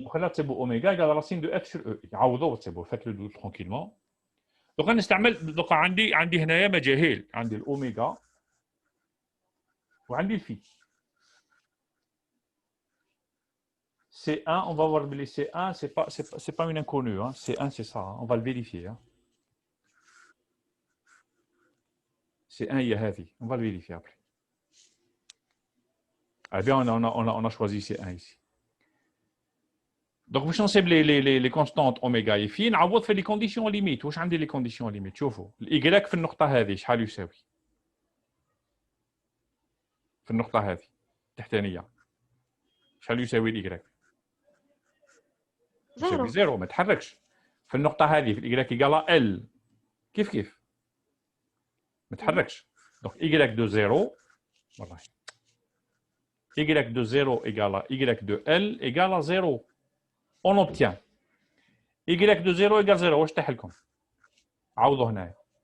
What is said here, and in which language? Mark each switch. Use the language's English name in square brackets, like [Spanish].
[French] Donc là, c'est beau oméga égale à la racine de f sur e. [Arabic] عوضوا [French] c'est beau. Faites-le tranquillement. [Arabic] Donc نستعمل donc عندي هنايا مجاهيل. عندي الأوميغا وعندي الفي. [French] C1, on va voir les C1, c'est pas une inconnue. Hein. C1, c'est ça. Hein. On va le vérifier. Hein. C1, il y a heavy. On va le vérifier après. Eh bien, on a choisi C1 ici. Donc, vous changez les constantes oméga et phi. On fait les conditions limites. Où sont les conditions limites? [Arabic] شوفوا. Y في النقطة هذه شحال يساوي؟ في النقطة هذه التحتانية. شحال يساوي الإي؟ يساوي زيرو، ما تحركش. في النقطة هذه في الإي إيجالا ال. كيف؟ ما تحركش. [French] Donc y de 0, والله. Y de 0 égale à y de L égale à 0. On obtient y de 0 égale 0. [Arabic] واش تحل لكم؟ عوضوا هنايا.